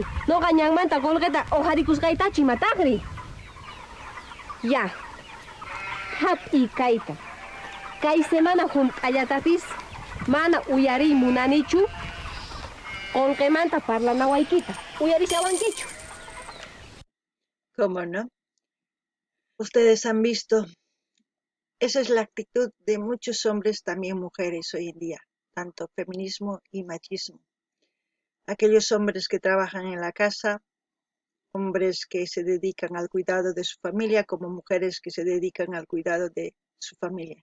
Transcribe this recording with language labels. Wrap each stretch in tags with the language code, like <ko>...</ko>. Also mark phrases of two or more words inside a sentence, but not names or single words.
<qu>Noqa ñanmanta qolqeta oqharikusqaytachu imataqri. Ya. Hap'iy kayta. Kay semana hunt'allatapis mana uyariy munanichu. Qolqemanta parlanawaykita. Uyarishawankichu.</qu> <es>¿Cómo no? Ustedes han visto, esa es la actitud de muchos hombres, también mujeres hoy en día, tanto feminismo y machismo. Aquellos hombres que trabajan en la casa, hombres que se dedican al cuidado de su familia, como mujeres que se dedican al cuidado de su familia.</es>